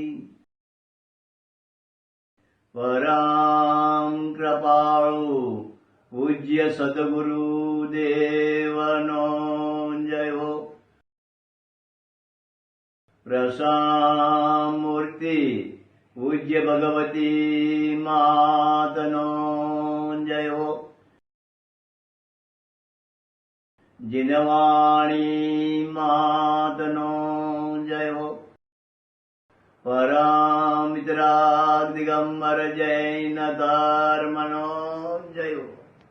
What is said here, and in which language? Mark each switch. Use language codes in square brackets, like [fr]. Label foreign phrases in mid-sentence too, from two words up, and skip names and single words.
[gu] પરમ કૃપાળુ પૂજ્ય સદ્ગુરુ દેવનો જયો। પ્રસાદ મૂર્તિ પૂજ્ય ભગવતી માતનો જય હો. જીનવાણી માતનો જય હો. પરમિત્રા દિગંબર જૈન ધર્મનો જય હો.